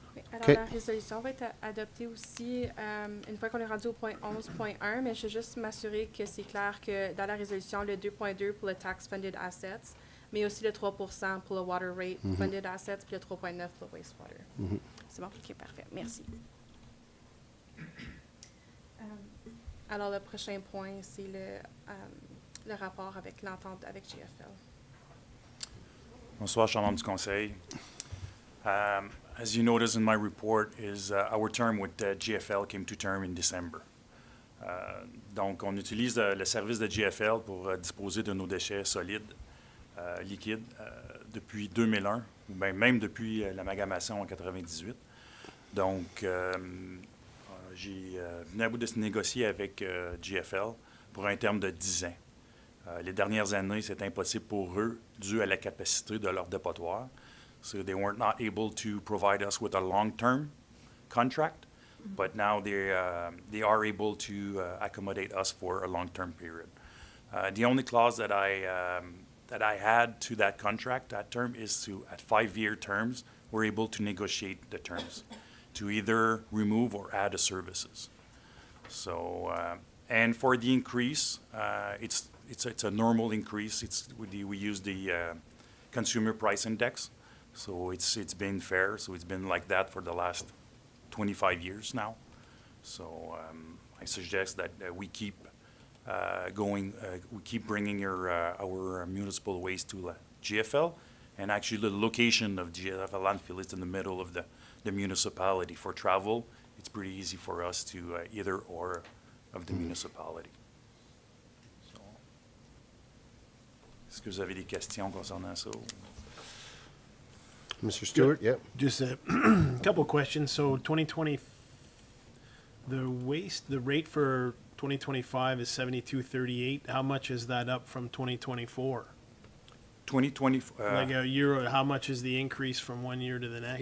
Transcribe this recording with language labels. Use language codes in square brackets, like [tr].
[fr] Alors, la résolution va être adoptée aussi une fois qu'on est rendu au point 11.1, mais je veux juste m'assurer que c'est clair que dans la résolution, le 2.2 pour le tax funded assets, mais aussi le 3% pour le water rate funded assets, puis le 3.9 pour le wastewater. C'est bon? OK, parfait. Merci. Alors, le prochain point, c'est le rapport avec l'entente avec GFL. Bonsoir, cher membre du Conseil. [en] As you notice in my report, our term with GFL came to term in December. [fr] Donc, on utilise le service de GFL pour disposer de nos déchets solides, liquides, depuis 2001, ou bien même depuis l'amalgamation en 98. Donc, j'ai venu à bout de se négocier avec GFL pour un terme de 10 ans. Les dernières années, c'est impossible pour eux, dû à la capacité de leur dépotoir. [en] So they weren't not able to provide us with a long-term contract, but now they are able to accommodate us for a long-term period. The only clause that I had to that contract, that term, is to, at 5-year terms, we're able to negotiate the terms to either remove or add the services. So, and for the increase, it's a normal increase. We use the consumer price index. So it's been fair. So it's been like that for the last 25 years now. So I suggest that we keep we keep bringing our municipal waste to GFL, and actually the location of GFL landfill is in the middle of the municipality. For travel, it's pretty easy for us to either or of the municipality. [fr] So, est-ce que vous avez des questions concernant ça? [en] Mr. Stewart, yep. Just a couple questions. So 2020, the rate for 2025 is 72.38. How much is that up from 2024? 2020. Like a year, how much is the increase from 1 year to the next?